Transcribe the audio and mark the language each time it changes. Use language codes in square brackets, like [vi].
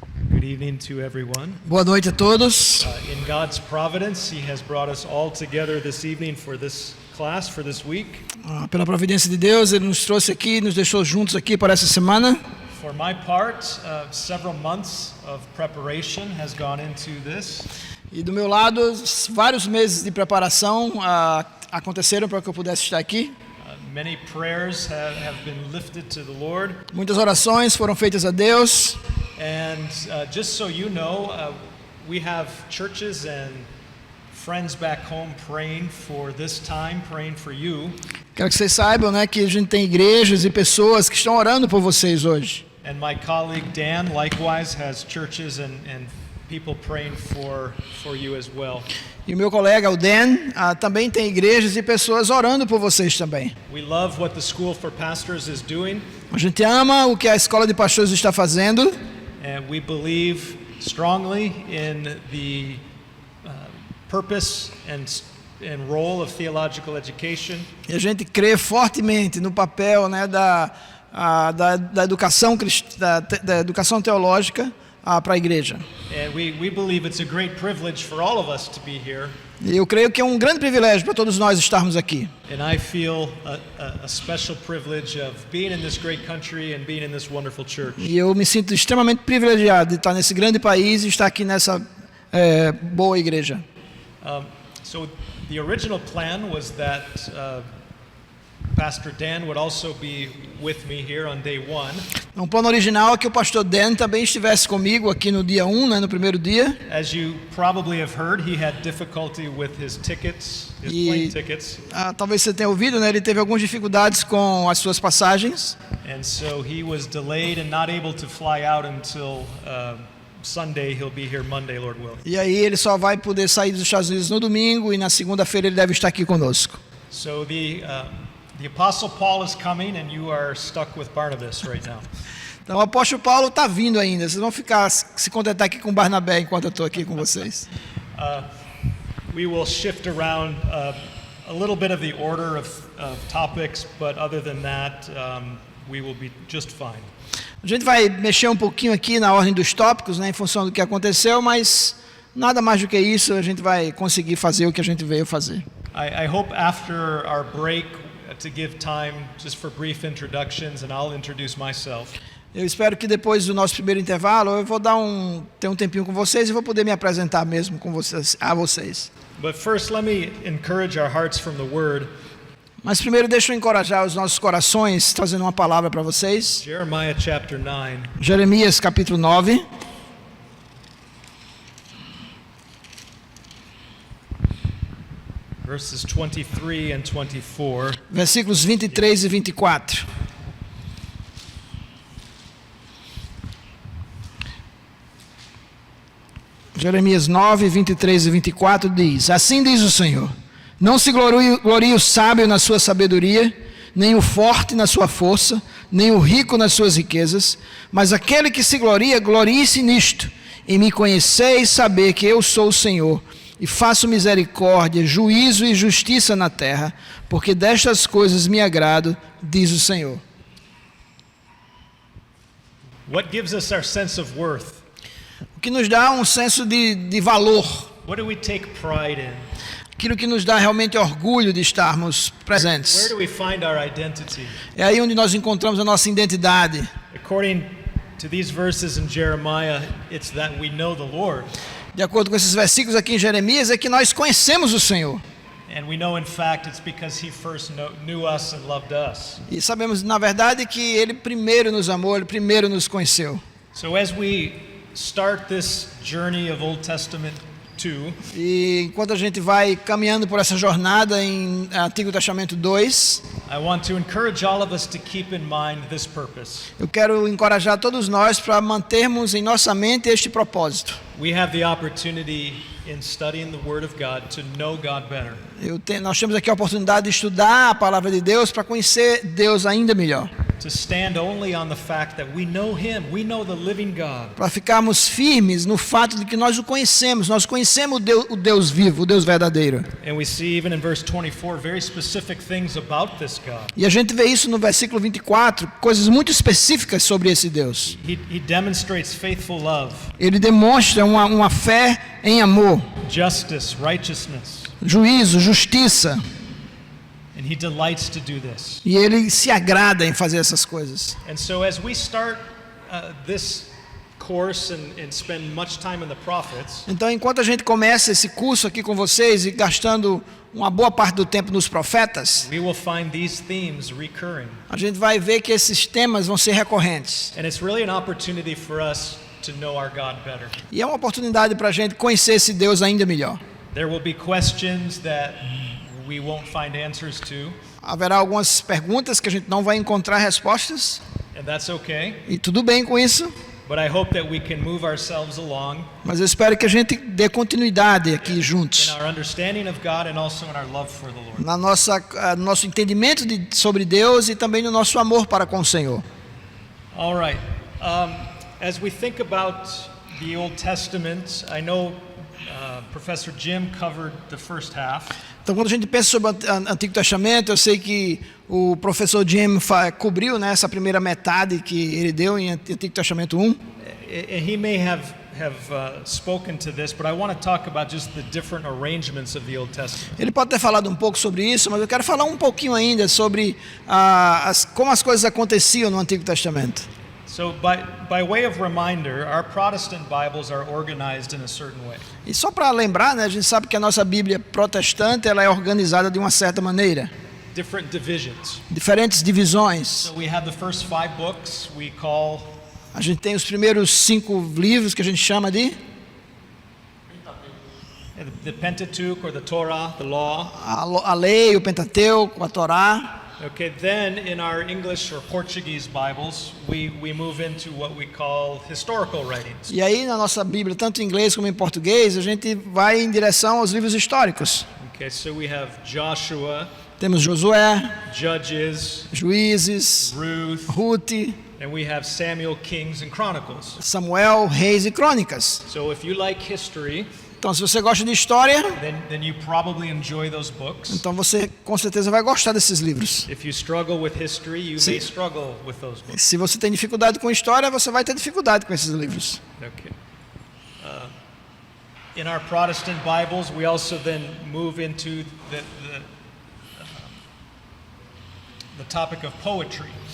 [en] Good evening to everyone. [pt] Boa noite a todos. [en] In God's providence, He has brought us all together this evening for this class, for this week. [pt] Pela providência de Deus, Ele nos trouxe aqui, nos deixou juntos aqui para essa semana. [en] For my part, several months of preparation has gone into this. [pt] E do meu lado, vários meses de preparação aconteceram para que eu pudesse estar aqui. [en] Many prayers have been lifted to the Lord. [pt] Muitas orações foram feitas a Deus. [en] And just so you know, we have churches and friends back home praying for this time, praying for you. [pt] Quero que vocês saibam, né, que a gente tem igrejas e pessoas que estão orando por vocês hoje. [en] And my colleague Dan likewise has churches and people praying for you as well. [pt] E o meu colega, o Dan, também tem igrejas e pessoas orando por vocês também. [en] We love what the School for Pastors is doing. [pt] A gente ama o que a Escola de Pastores está fazendo. [en] And we believe strongly in the purpose and role of theological education. [pt] E a gente crê fortemente no papel, né, da educação da educação teológica para a igreja. [en] And we believe it's a great privilege for all of us to be here. [pt] E eu creio que é um grande privilégio para todos nós estarmos aqui. [en] And I feel a special privilege of being in this great country and being in this wonderful church. [pt] E eu me sinto extremamente privilegiado de estar nesse grande país e estar aqui nessa boa igreja. [en] So the original plan was that Pastor Dan would also be with me here on day 1. [pt] O plano original é que o pastor Dan também estivesse comigo aqui no dia 1, né, no primeiro dia. [en] As you probably have heard, he had difficulty with his tickets, his plane tickets. [pt] Talvez você tenha ouvido, né, ele teve algumas dificuldades com as suas passagens. [en] And so he was delayed and not able to fly out until Sunday. He'll be here Monday, Lord willing. [pt] E aí ele só vai poder sair dos Estados Unidos no domingo e na segunda-feira ele deve estar aqui conosco. [en] So the Apostle Paul is coming and you are stuck with Barnabas right now. [pt] Então o apóstolo Paulo está vindo ainda. Vocês vão ficar se contentar aqui com Barnabé enquanto eu estou aqui com vocês. [en] We will shift around a little bit of the order of topics, but other than that, we will be just fine. [pt] A gente vai mexer um pouquinho aqui na ordem dos tópicos, né, em função do que aconteceu, mas nada mais do que isso, a gente vai conseguir fazer o que a gente veio fazer. [en] I hope after our break to give time just for brief introductions and I'll introduce myself. [pt] Eu espero que depois do nosso primeiro intervalo eu vou ter um tempinho com vocês e vou poder me apresentar mesmo a vocês. [en] But first let me encourage our hearts from the word. [pt] Mas primeiro deixa eu encorajar os nossos corações trazendo uma palavra para vocês. [en] Jeremiah chapter 9. [pt] Jeremias capítulo 9. [en] Verses 23 and 24. [pt] Versículos 23 e 24. Jeremias 9, 23 e 24 diz: Assim diz o Senhor: Não se glorie o sábio na sua sabedoria, nem o forte na sua força, nem o rico nas suas riquezas, mas aquele que se gloria, glorie-se nisto, em me conhecer e saber que eu sou o Senhor, e faço misericórdia, juízo e justiça na terra, porque destas coisas me agrado, diz o Senhor. [en] What gives us our sense of worth? [pt] que nos dá um senso de valor, [en] What do we take pride in? [pt] aquilo que nos dá realmente orgulho de estarmos [en] Where [pt] presentes. [en] do we find our identity? [pt] É aí onde nós encontramos a nossa identidade. [en] According to these verses in Jeremiah, it's that we know the Lord. [pt] De acordo com esses versículos aqui em Jeremias, é que nós conhecemos o Senhor. [en] And we know, in fact, it's because He first knew us and loved us. [pt] E sabemos, na verdade, que Ele primeiro nos amou, Ele primeiro nos conheceu. [en] So as we start this journey of Old Testament 2, [pt] E enquanto a gente vai caminhando por essa jornada em Antigo Testamento 2, [en] I want to encourage all of us to keep in mind this purpose. [pt] eu quero encorajar todos nós para mantermos em nossa mente este propósito. [en] We have the opportunity in studying the Word of God to know God better. [pt] Nós temos aqui a oportunidade de estudar a Palavra de Deus para conhecer Deus ainda melhor. [en] To stand only on the fact that we know Him, we know the living God. [pt] Para ficarmos firmes no fato de que nós nós conhecemos o Deus vivo, o Deus verdadeiro. [en] And we see even in verse 24 very specific things about this God. [pt] E a gente vê isso no versículo 24, coisas muito específicas sobre esse Deus. [en] He demonstrates faithful love, [pt] Ele demonstra uma fé em amor, [en] justice, righteousness, [pt] juízo, justiça, [en] and He delights to do this. [pt] e Ele se agrada em fazer essas coisas. [en] And so as we start this course and spend much time in the prophets, [pt] Então, enquanto a gente começa esse curso aqui com vocês e gastando uma boa parte do tempo nos profetas, [en] we will find these themes recurring. [pt] a gente vai ver que esses temas vão ser recorrentes. [en] And it's really an opportunity for us to know our God better. [pt] E é uma oportunidade para a gente conhecer esse Deus ainda melhor. [en] There will be questions that we won't find answers to, [pt] Haverá algumas perguntas que a gente não vai encontrar respostas, [en] and that's okay. [pt] e tudo bem com isso, [en] But I hope that we can move ourselves along [pt] mas eu espero que a gente dê continuidade aqui [en] in [pt] juntos, [en] our understanding of God and also in our love for the Lord. [pt] no nosso entendimento sobre Deus e também no nosso amor para com o Senhor. [en] All right. As we think about the Old Testament, I know Professor Jim covered the first half. [pt] Então, quando a gente pensa sobre o Antigo Testamento, eu sei que o professor Jim cobriu, né, essa primeira metade que ele deu em Antigo Testamento 1. [en] He may have spoken to this, but I want to talk about just the different arrangements of the Old Testament. [pt] Ele pode ter falado um pouco sobre isso, mas eu quero falar um pouquinho ainda sobre como as coisas aconteciam no Antigo Testamento. [en] So by way of reminder, our Protestant Bibles are organized in a certain way. [pt] E só para lembrar, né, a gente sabe que a nossa Bíblia protestante ela é organizada de uma certa maneira, [en] Different divisions. [pt] diferentes divisões. [en] So we have the first 5 books we call [pt] A gente tem os primeiros 5 livros que a gente chama de [en] the Pentateuch or the Torah, the law. [pt] a lei, o Pentateuco, a Torá. [en] Okay, then in our English or Portuguese Bibles, we move into what we call historical writings. [pt] E aí na nossa Bíblia, tanto em inglês como em português, a gente vai em direção aos livros históricos. [en] Okay, so we have Joshua, [pt] Temos Josué, [en] Judges, [pt] Juízes, [en] Ruth, [pt] Rute, [en] and we have Samuel, Kings, and Chronicles. [pt] Samuel, Reis e Crônicas. [en] So if you like history, [pt] Então, se você gosta de história, [en] then you probably enjoy those books. [pt] então você com certeza vai gostar desses livros. [en] If you struggle with history, you [pt] Sim. [en] may struggle with those books. [pt] Se você tem dificuldade com história, você vai ter dificuldade com esses livros. [en] Okay. In our Protestant Bibles, we also then move into the topic of poetry.